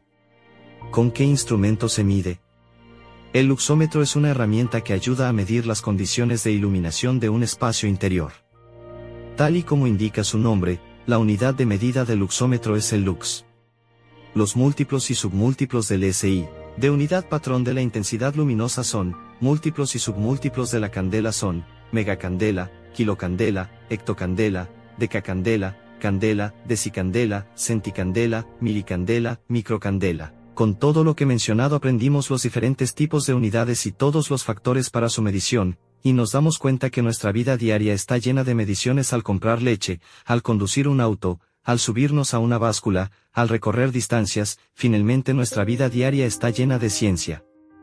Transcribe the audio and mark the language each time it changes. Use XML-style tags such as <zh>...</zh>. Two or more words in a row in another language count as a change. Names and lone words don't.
<es>¿Con qué instrumento se mide? El luxómetro es una herramienta que ayuda a medir las condiciones de iluminación de un espacio interior. Tal y como indica su nombre, la unidad de medida del luxómetro es el lux. Los múltiplos y submúltiplos del SI, de unidad patrón de la intensidad luminosa son, múltiplos y submúltiplos de la candela son, megacandela, kilocandela, hectocandela, decacandela, candela, decicandela, centicandela, milicandela, microcandela. Con todo lo que mencionado aprendimos los diferentes tipos de unidades y todos los factores para su medición, y nos damos cuenta que nuestra vida diaria está llena de mediciones al comprar leche, al conducir un auto, al subirnos a una báscula, al recorrer distancias. Finalmente nuestra vida diaria está llena de ciencia.</es>